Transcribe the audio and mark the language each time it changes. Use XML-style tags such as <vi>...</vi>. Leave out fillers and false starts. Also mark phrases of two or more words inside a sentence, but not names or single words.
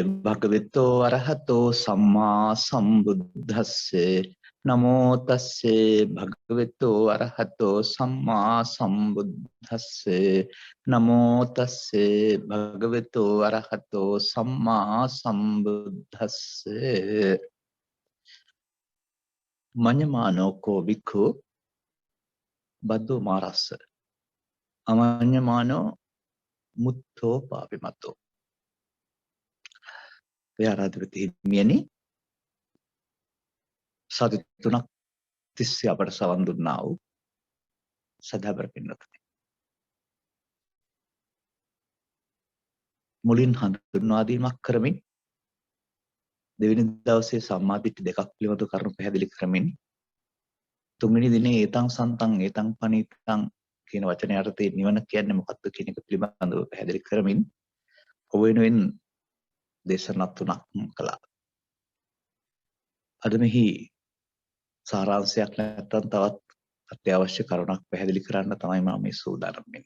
<pi>භගවතෝ අරහතෝ සම්මා සම්බුද්දස්සේ නමෝ තස්සේ භගවතෝ අරහතෝ සම්මා සම්බුද්දස්සේ නමෝ තස්සේ භගවතෝ අරහතෝ සම්මා සම්බුද්දස්සේ මඤ්ඤමානෝ කෝ වික්ඛු බද්දෝ මාරස්ස අමඤ්ඤමානෝ මුත්තෝ පාපිමතෝ</pi> <si>ව්‍යාරාධිපති හිමියනි සති තුනක් තිස්සේ අපට සවන් දුන්නා වූ සදාබර පින්වත්නි, මුලින් හඳුන්වා දීමක් කරමින් දෙවෙනි දවසේ සම්මාදිට්ඨි දෙකක් පිළිබඳ කරුණු පැහැදිලි කරමින් තුන්වෙනි දිනේ</si> <pi>ඒතං සන්තං ඒතං පනිතං</pi> <si>කියන වචනේ අර්ථය නිවන කියන්නේ මොකක්ද කියන එක පිළිබඳව පැහැදිලි කරමින් ඔබ වෙනුවෙන් දේශනා තුනක් කළා. අද මෙහි සාරාංශයක් නැත්නම් තවත් අත්‍යවශ්‍ය කරුණක් පැහැදිලි කරන්න තමයි මම මේ සූදානම් වෙන්නේ.</si>